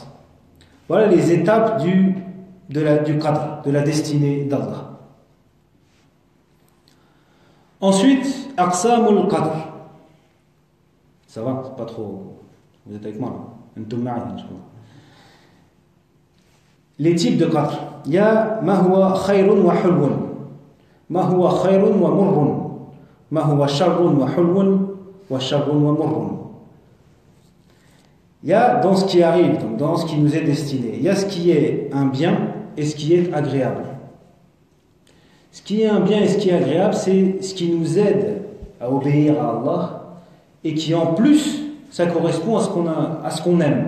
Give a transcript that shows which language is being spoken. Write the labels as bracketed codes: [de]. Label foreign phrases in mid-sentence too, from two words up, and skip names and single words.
[fr] Voilà les étapes du Qadr, de la destinée d'Allah. [ar] Ensuite, أقسام القدر. [fr] Ça va, c'est pas trop. Vous êtes avec moi là? Les types de Qadr. Il y a [ar] ما هو خير وحلو ما هو خير ومر ما هو شر وحلو وشر ومر, ma huwa sharrun wa hulwun, wa sharrun wa murrun. [fr] Il y a dans ce qui arrive, donc dans ce qui nous est destiné, il y a ce qui est un bien et ce qui est agréable. Ce qui est un bien et ce qui est agréable, c'est ce qui nous aide à obéir à Allah et qui en plus, ça correspond à ce qu'on aime.